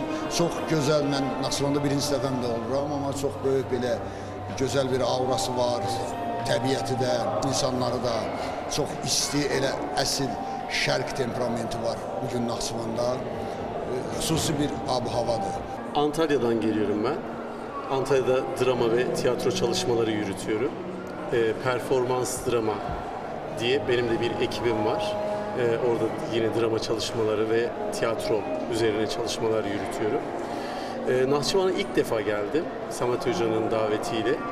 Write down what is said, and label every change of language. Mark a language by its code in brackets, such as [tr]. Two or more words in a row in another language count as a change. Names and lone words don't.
[az] Çox gözəl, mən Naxçıvanda birinci dəfəm də oluram, amma çox böyük belə gözəl bir aurası var. Təbiəti də, insanları da çox isti, elə əsl şərq temperamenti var bugün Naxçıvanda. Xüsusi bir ab-havadır. [tr] Antalya'dan geliyorum ben. Antalya'da drama ve tiyatro çalışmaları yürütüyorum. Performans drama diye benim de bir ekibim var. Orada yine drama çalışmaları ve tiyatro üzerine çalışmalar yürütüyorum. Naxçıvan'a ilk defa geldim Samet Hoca'nın davetiyle.